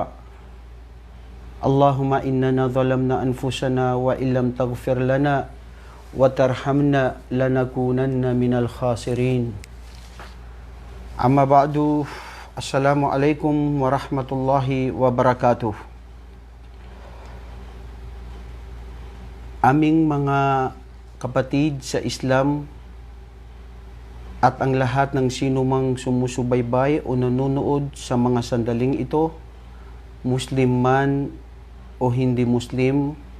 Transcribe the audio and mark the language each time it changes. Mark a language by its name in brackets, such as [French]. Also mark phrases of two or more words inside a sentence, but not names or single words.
[Arabic] اللهم إننا ظلمنا أنفسنا وإن لم تغفر لنا وترحمنا لنكونن من الخاسرين. أما بعد. السلام عليكم ورحمة الله وبركاته. [Filipino] Aming mga kapatid sa Islam at ang lahat ng sinumang sumusubaybay o nanonood sa mga sandaling ito, Muslim man o hindi Muslim,